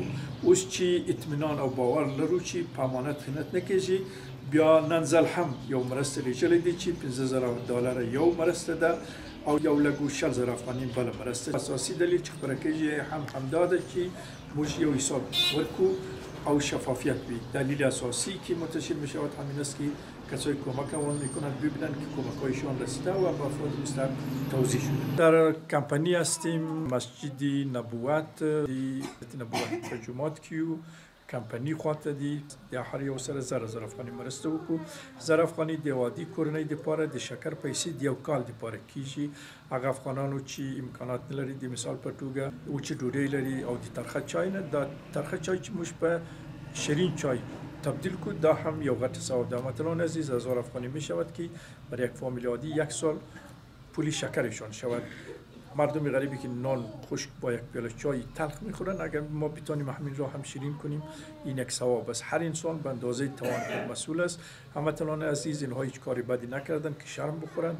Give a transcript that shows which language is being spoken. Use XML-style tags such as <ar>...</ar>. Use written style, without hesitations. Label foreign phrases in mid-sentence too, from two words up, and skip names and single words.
<ps>اوس چې اطمینان او باور لرو چې په امانت خیانت نه کېږي، بیا نن ځل هم یو مرسته لیږلې دي چې $15,000 یو مرسته ده او یو لږ 60,000 افغاني بله مرسته. اساسي دلیل چې خبره کېږي هم همدا ده چې موږ یو حساب ورکو او شفافیت وي.</ps> <fa>دلیل اساسی که منتشر می شود همین است که کسایی کمک روان میکنند ببینند که کمک هایشان رسیده و به افراد مستحق توزیع شده. در کمپانی هستیم مسجد نبوت</fa> <ps>په جومات کې یو. کمپنی خواته دی د هر یو سره 1000 افغاني مرسته وکړو. 1000 افغاني د وادي کورنۍ دپاره د شکر پیسې د یو کال دپاره کیږي. هغه افغانانو چې امکانات نه لري، د مثال په توګه وچې ډوډۍ لري او د ترخه چای نه، دا ترخه چای چې موږ په شیرین چای تبدیل کو، دا هم یو غټ ثواب ده.</ps> <fa>مثلا عزیز 1000 افغانی می شود که برای یک فامیل عادی یک سال پولی شکرشان شود. مردم غریبی که نان خشک با یک پیاله چای تلخ میخورن، اگر ما بتانیم همین را هم شیرین کنیم این یک ثواب است. هر انسان به اندازه توان خود مسئول است. هموطنان عزیز، اینها هیچ کاری بدی نکردن که شرم بخورند.</fa>